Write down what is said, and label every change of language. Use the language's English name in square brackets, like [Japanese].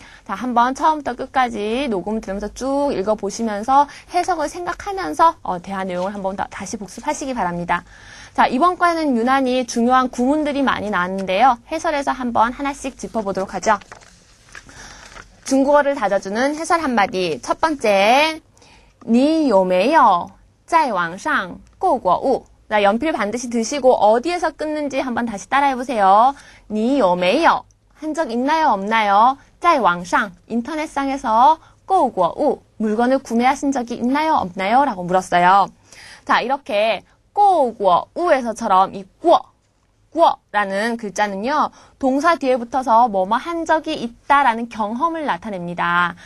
[Korean] 자, 한번 처음부터 끝까지 녹음 들으면서 쭉 읽어보시면서 해석을 생각하면서 대화 내용을 한번 다시 복습하시기 바랍니다. 자, 이번 과에는 유난히 중요한 구문들이 많이 나왔는데요. 해설에서 한번 하나씩 짚어보도록 하죠. 중국어를 다져주는 해설 한마디. 첫 번째, [Chinese] 你有没有在网上购过物? [Korean] 자, 연필 반드시 드시고 어디에서 끊는지 한번 다시 따라해보세요. [Chinese] 你有没有? [Korean] 한 적 있나요? 없나요? [Chinese] 在网上, [Korean] 인터넷상에서 [Chinese] 购过物, [Korean] 물건을 구매하신 적이 있나요? 없나요? 라고 물었어요. 자, 이렇게 购过物에서처럼 이 过, 라는 글자는요, 동사 뒤에 붙어서 뭐뭐 한 적이 있다라는 경험을 나타냅니다.